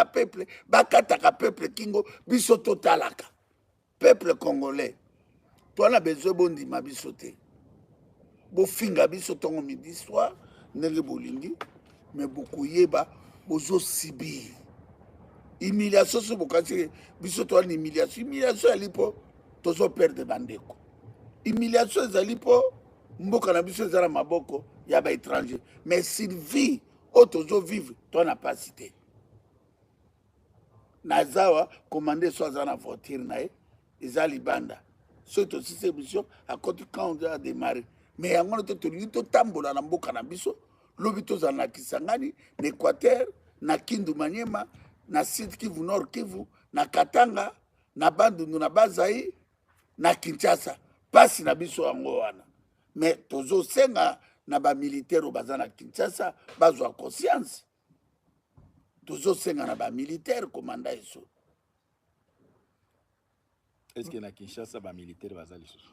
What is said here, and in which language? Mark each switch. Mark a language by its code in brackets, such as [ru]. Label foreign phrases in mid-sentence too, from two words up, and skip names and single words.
[ln] peuple bakataka peuple kingo biso totalaka [fr] peuple congolais [ln] toi na besoin bondima biso te bofinga biso ntongo [fr] midi soir [ln] ndenge bolingi me bokoyeba bozosibir humiliation so bokasi biso towana humiliation ezali mpo tozoperdre bandeko humiliation ezali mpo mboka na biso eza na maboko ya baétranger [fr] mais survie [ln] oyo tozovivre to na pasi te nazawa komande so aza na voiture na ye eza libanda soki tosisi émission akoti [fr] quand a démarré [ln] mais yango na te tolingi totambola na mboka na biso lobi tozala na Kisangani na Équateur na Kindu Maniema na Sud Kivu Nord Kivu na Katanga na Bandundu na Bazai na Kinshasa pasi na biso yango wana mais tozosenga na bamilitaire oyo baza na Kinshasa bazwa conscience tozosenga na bamilitaire komanda eso. [fr] Est-ce que [ln] na Kinshasa bamilitaire baza lisusu?